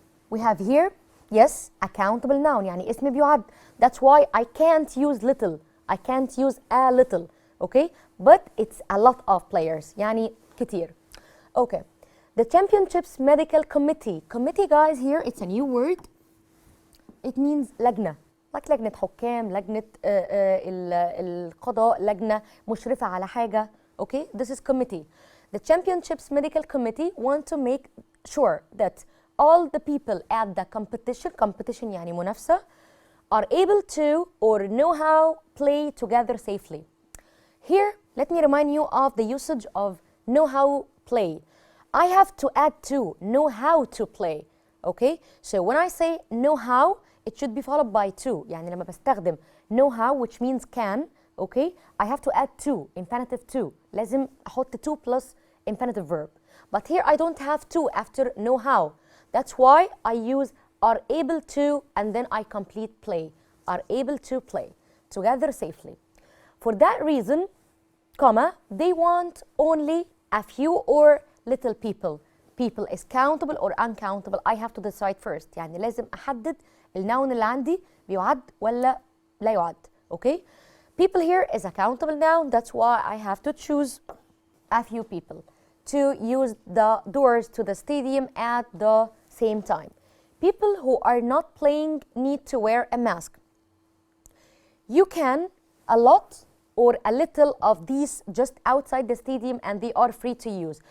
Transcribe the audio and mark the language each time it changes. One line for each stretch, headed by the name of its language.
English: We have here, yes, a countable noun,
Arabic: يعني اسم بيعد.
English: That's why I can't use little. I can't use a little, okay? But it's a lot of players,
Arabic: يعني كتير.
English: Okay. The Championships Medical Committee. Committee, guys, here, it's a new word. It means لجنة.
Arabic: Like لجنة حكام, لجنة القضاء, لجنة مشرفة على حاجة.
English: Okay? This is committee. The Championships Medical Committee want to make sure that all the people at the competition
Arabic: يعني منافسة,
English: are able to or know how play together safely. Here, let me remind you of the usage of know how play. I have to add to know how to play. Okay? So when I say know how, it should be followed by to.
Arabic: يعني لما بستخدم
English: know how, which means can, okay? I have to add to, infinitive to.
Arabic: لازم أحط
English: to plus infinitive verb. But here I don't have to after know how. That's why I use are able to and then I complete play. Are able to play together safely. For that reason, comma, they want only a few or little people. People is countable or uncountable. I have to decide first.
Arabic: يعني لازم أحدد النون اللي عندي بيعد ولا لا يعد.
English: Okay? People here is a countable noun. That's why I have to choose a few people to use the doors to the stadium at the same time. People who are not playing need to wear a mask. You can a lot or a little of these just outside the stadium and they are free to use.